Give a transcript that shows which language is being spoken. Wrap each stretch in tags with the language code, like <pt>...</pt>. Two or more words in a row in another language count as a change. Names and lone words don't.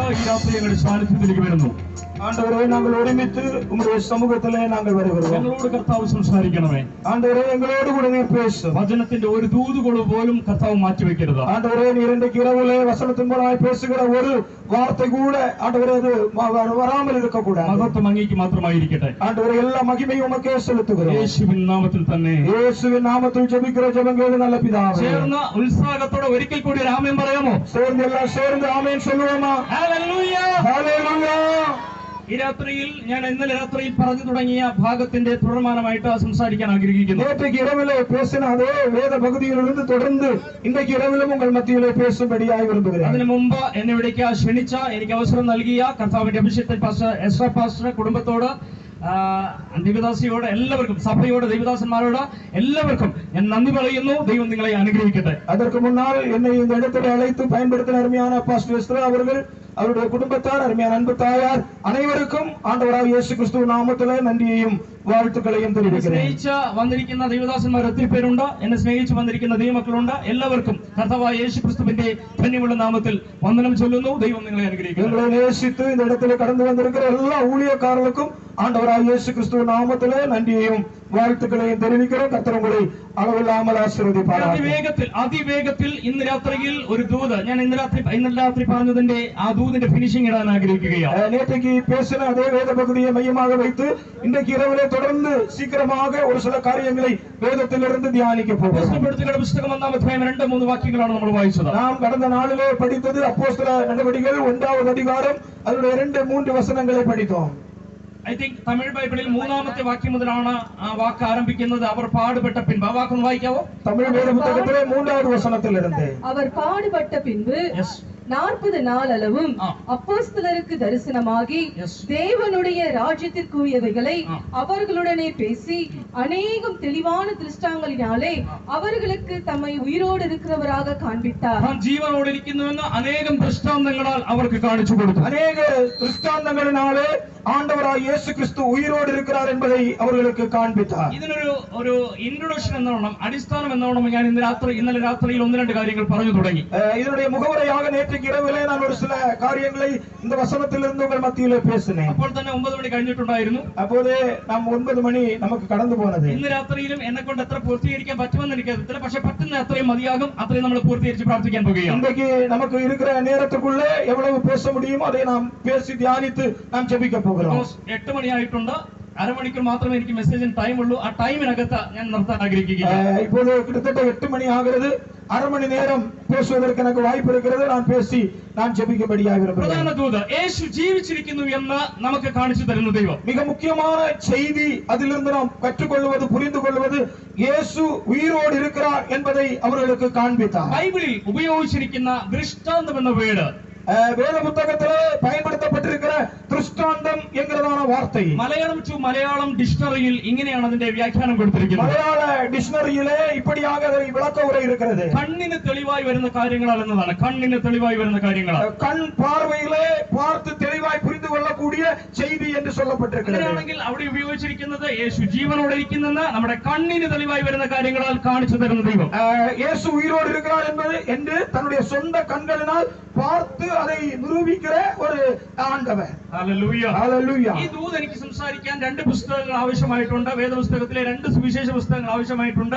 <ml>രാത്രി ഞങ്ങളുടെ സാന്നിധ്യത്തിലേക്ക് വരുന്നു.</ml> <ta>ஆண்டவரே, நாங்கள் ஒருமித்து உம்முடைய சமூகத்திலே நாங்கள் வருகிறோம்.</ta> <ml>ഞങ്ങളോട് കർത്താവ് സംസാരിക്കണമേ.</ml> <ta>ஆண்டவரே, எங்களோடு கூட நீர் பேசும்.</ta> <ml>വചനത്തിന്റെ ഒരു ദൂതുകൊളു പോലും കർത്താവ് മാറ്റിവെക്കരുത്.</ml> <ta>ஆண்டவரே, நீர் இன்றைக்கு இரவிலே வசனத்தின் மூலமாய் பேசுகிற ஒரு வார்த்தை கூட ஆண்டவரே அது வராமல் இருக்கக்கூடாது.</ta> <ml>മഹത്വം അങ്ങേക്ക് മാത്രമായിരിക്കട്ടെ.</ml> <ta>ஆண்டவரே, எல்லா மகிமையும் உமக்கே செலுத்துகிறோம்.</ta> <ml>യേശുവിൻ നാമത്തിൽ തന്നെ. യേശുവിൻ നാമത്തിൽ</ml> <ta>ജപിக்கிற ஜெபங்கள் நல்ல பிதாவே.</ta> <ml>ചേർന്ന ഉത്സാഹത്തോടെ ഒരിക്കൽ കൂടി ഒരു ആമേൻ പറയാമോ?</ml> <ta>சேர்ந்து எல்லாம் சேர்ந்து ஆமென் சொல்லுவோமா?</ta> <ml>ഹല്ലേലൂയ, ഹല്ലേലൂയ. ഈ രാത്രിയിൽ ഞാൻ ഇന്നലെ രാത്രിയിൽ പറഞ്ഞു തുടങ്ങിയ ഭാഗത്തിന്റെ തുടർമാനമായിട്ട് സംസാരിക്കാൻ ആഗ്രഹിക്കുന്നു.</ml> <ta>நேற்றைக்கு இரவிலே பேசின அதே வேத பகுதியிலிருந்து தொடர்ந்து இன்றைக்கு இரவிலும் உங்கள் மத்தியிலே பேசும்படியாய் விரும்புகிறேன்.</ta> <ml>അതിനു മുമ്പ് എന്നെ ഇവിടേക്ക് ക്ഷണിച്ച, എനിക്ക് അവസരം നൽകിയ കർത്താവിന്റെ അഭിഷേകത്തിൽ പാസ്റ്റർ എസ്രാ പാസ്റ്റർ കുടുംബത്തോട്, ദേവദാസിയോട്, എല്ലാവർക്കും, സഭയോട്, ദേവദാസന്മാരോട് എല്ലാവർക്കും ഞാൻ നന്ദി പറയുന്നു. ദൈവം നിങ്ങളെ അനുഗ്രഹിക്കട്ടെ.</ml> <ta>அதற்கு முன்னால் என்னை இந்த இடத்தில் அழைத்து பயன்படுத்தின அருமையான பாஸ்டர் எஸ்ரா அவர்கள், அவருடைய குடும்பத்தார், அருமையான அன்பு தாயார் அனைவருக்கும் ஆண்டவராகிய இயேசு கிறிஸ்துவின் நாமத்திலே நன்றியையும் வாழ்த்துக்களையும் தெரிவிக்கிறேன்.</ta> <ml>സ്നേഹിച്ച് വന്നിരിക്കുന്ന ദൈവദാസന്മാർ ഒത്തിരി പേരുണ്ട്. എന്നെ സ്നേഹിച്ച് വന്നിരിക്കുന്ന ദൈവമക്കളുണ്ട്. എല്ലാവർക്കും കർത്താവായ യേശു ക്രിസ്തുവിന്റെ ധന്യമുള്ള നാമത്തിൽ വന്ദനം ചൊല്ലുന്നു. ദൈവം നിങ്ങളെ അനുഗ്രഹിക്കട്ടെ.</ml> <ta>எங்களை நேசித்து இந்த இடத்துல கடந்து வந்திருக்கிற எல்லா ஊழியக்காரர்களுக்கும் ஆண்டவராகிய இயேசு கிறிஸ்துவின் நாமத்திலே நன்றியையும் வாழ்த்துக்களையும் தெரிவிக்கிறோம். கர்த்தர் உங்களை அளவில்லாமல் ஆசீர்வதிப்பாராக.</ta> <ml>അതിവേഗത്തിൽ ഇന്ന് രാത്രിയിൽ ഒരു ദൂത് ഞാൻ ഇന്നലെ രാത്രി പറഞ്ഞതിന്റെ ആ ദൂതിന്റെ ഫിനിഷിംഗ് ഇടാൻ ആഗ്രഹിക്കുകയാണ്.</ml> <ta>நேற்றைக்கு பேசின அதே வேத பகுதியை மையமாக வைத்து இன்றைக்கு இரவிலே தொடர்ந்து சீக்கிரமாக ஒரு சில காரியங்களை வேதத்திலிருந்து தியானிக்க போகிறோம்.</ta> <ml>പുസ്തകം 1-ാം അധ്യായം 2-3 വാക്യങ്ങളാണ് നമ്മൾ വായിച്ചത്.</ml> <ta>நாம் கடந்த நாளிலே படித்தது அப்போஸ்தல நடவடிக்கைகள் 1-வது அதிகாரம் அதனுடைய 2-3 வசனங்களை படித்தோம்.</ta> <en>I think</en> <ml>തമിഴ് ബൈബിളിൽ 3-ാമത്തെ വാക്യം മുതലാണ് ആ വാക്ക് ആരംഭിക്കുന്നത്. അവർ പാടുപെട്ട പിൻപ്. ആ വാക്കൊന്ന് വായിക്കാവോ?</ml> <ta>தமிழ் வேத புத்தகத்திலே 3வது வசனத்திலிருந்து அவர் பாடுபட்ட பின்பு 40 நாள் அளவும் அப்போஸ்தலருக்கு தரிசனமாகி தேவனுடைய ராஜ்யத்திற்குரியவைகளை அவர்களுடனே பேசி அநேகம் தெளிவான திருஷ்டாங்களினாலே அவர்களுக்கு தம்மை உயிரோடு இருக்கிறவராக காண்பித்தார்.</ta> <ml>ജീവനോടെ ഇരിക്കുന്നുവെന്ന് അനേകം ദൃഷ്ടാന്തങ്ങളാൽ അവർക്ക് കാണിച്ചു കൊടുത്തു.</ml> <ta>அநேக திருஷ்டாந்தங்களினாலே ஆண்டவராகிய இயேசு கிறிஸ்து உயிரோடு இருக்கிறார் என்பதை அவர்களுக்கு காண்பித்தார்.</ta> <ml>ഇതിനൊരു ഒരു ഇൻട്രൊഡക്ഷൻ എന്നോണം, അടിസ്ഥാനം എന്നോണം ഞാൻ ഇന്നലെ രാത്രിയിൽ 1-2 കാര്യങ്ങൾ പറഞ്ഞു തുടങ്ങി.</ml> <ta>இதனுடைய முகவரையாக நேற்றைக்கு இரவிலே நான் ஒரு சில காரியங்களை இந்த வசனத்திலிருந்து உங்கள் மத்தியிலே பேசினேன்.</ta> <ml>അപ്പോൾ തന്നെ 9 മണി കഴിഞ്ഞിട്ടുണ്ടായിരുന്നു.</ml> <ta>அப்போதே நாம் 9</ta> <ml>മണി നമുക്ക് കടന്നു</ml> <ta>പോனது.</ta> <ml>ഇന്ന് രാത്രിയിലും എന്നെ കൊണ്ട് എത്ര പൂർത്തീകരിക്കാൻ പറ്റുമെന്ന് എനിക്കറിയില്ല. പക്ഷെ പറ്റുന്ന അത്രയും മതിയാകും. അത്രയും നമ്മൾ പൂർത്തീകരിച്ച് പ്രാർത്ഥിക്കാൻ പോകുകയാണ്.</ml> <ta>இன்றைக்கு நமக்கு இருக்கிற நேரத்துக்குள்ளே எவ்வளவு பேச முடியுமோ அதை நாம் பேசி தியானித்து நாம் ஜெபிக்க போகிறோம்.</ta> <ml>8 മണിയായിട്ടുണ്ട്. അരമണിക്കൂർ മാത്രമേ എനിക്ക് മെസ്സേജിന് ടൈം ഉള്ളൂ. ആ ടൈമിനകത്ത് ഞാൻ നിർത്താൻ ആഗ്രഹിക്കുകയാണ്.</ml> <ta>இப்போது கிட்டத்தட்ட 8 மணி ஆகிறது. அரை மணி நேரம் பேசுவதற்கு எனக்கு வாய்ப்பு இருக்கிறது. நான் பேசி நான் ஜெபிக்கும்படியாக விரும்புகிறேன்.</ta> <ml>പ്രധാന ദൂത് യേശു ജീവിച്ചിരിക്കുന്നു എന്ന് നമുക്ക് കാണിച്ചു തരുന്ന ദൈവം.</ml> <ta>மிக முக்கியமான செய்தி, அதிலிருந்து நாம் கற்றுக்கொள்வது, புரிந்து கொள்வது, இயேசு உயிரோடு இருக்கிறார் என்பதை அவர்களுக்கு காண்பித்தார்.</ta> <ml>ബൈബിളിൽ ഉപയോഗിച്ചിരിക്കുന്ന ദൃഷ്ടാന്തം എന്ന വേർഡ്</ml> <ta>வேத புத்தகத்திலே பயன்படுத்தப்பட்டிருக்கிற திருஷ்டாந்தம் என்கிறதான வார்த்தை</ta> <ml>മലയാളം ടു മലയാളം ഡിക്ഷണറിയിൽ ഇങ്ങനെയാണ് അതിന്റെ വ്യാഖ്യാനം കൊടുത്തിരിക്കുന്നത്.</ml> <ta>மலையாள டிக்ஷனரியிலே இப்படியாக அதை விளக்க உரை இருக்கிறது.</ta> <ml>കണ്ണിന് തെളിവായി വരുന്ന കാര്യങ്ങളാൽ എന്നതാണ്. കണ്ണിന് തെളിവായി വരുന്ന കാര്യങ്ങളാൽ,</ml> <ta>கண் பார்வையிலே பார்த்து தெளிவாய் புரிந்து கொள்ளக்கூடிய செய்தி என்று சொல்லப்பட்டிருக்கிறது.</ta> <ml>അങ്ങനെയാണെങ്കിൽ അവിടെ ഉപയോഗിച്ചിരിക്കുന്നത് യേശു ജീവനോടെ ഇരിക്കുന്നെന്ന് നമ്മുടെ കണ്ണിന് തെളിവായി വരുന്ന കാര്യങ്ങളാൽ കാണിച്ചു തരുന്ന ദൈവം.</ml> <ta>இயேசு உயிரோடு இருக்கிறார் என்பது என்று தன்னுடைய சொந்த கண்களினால் பார்த்து அதை நிரூபிக்கிற ஒரு ஆண்டவர்.</ta> <ml>ഹല്ലേലൂയ.</ml> <ta>ஹல்லேலூயா.</ta> <ml>ഈ ദൂത് എനിക്ക് സംസാരിക്കാൻ 2 പുസ്തകങ്ങൾ ആവശ്യമായിട്ടുണ്ട്. വേദപുസ്തകത്തിലെ 2 സുവിശേഷ പുസ്തകങ്ങൾ ആവശ്യമായിട്ടുണ്ട്.</ml>